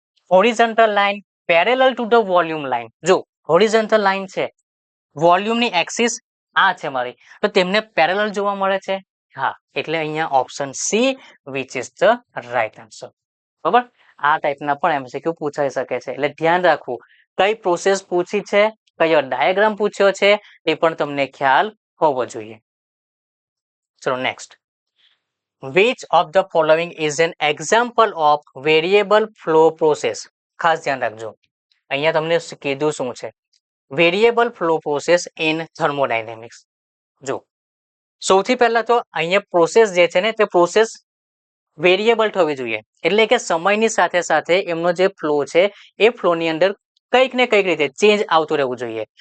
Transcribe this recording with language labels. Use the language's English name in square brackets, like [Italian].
[English] Horizontal line parallel to the volume line. [Gujarati] જો horizontal line છે, વોલ્યુમની એક્સિસ આ છે મારી, તો તેમને પેરેલલ જોવા મળે છે. હા, એટલે અહીંયા option C, [English] which is the right answer. [Gujarati] બરાબર? આ ટાઈપના પણ એમસીક્યુ પૂછાઈ શકે છે, એટલે ધ્યાન રાખવું કઈ પ્રોસેસ પૂછી છે, કયો ડાયાગ્રામ પૂછ્યો છે એ પણ તમને ખ્યાલ હોવો જોઈએ. ચલો next. [English] Which of the following is an example of variable flow process? [Gujarati] ખાસ ધ્યાન રાખજો, અહીંયા તમને કીધું શું છે? [English] Variable flow process in thermodynamics. [Gujarati] જો સૌથી પહેલા તો અહીંયા પ્રોસેસ જે છે ને તે પ્રોસેસ વેરિયેબલ થવી જોઈએ, એટલે કે સમયની સાથે સાથે એમનો જે ફ્લો છે એ ફ્લોની અંદર કંઈક ને કંઈક રીતે ચેન્જ આવતું રહેવું જોઈએ.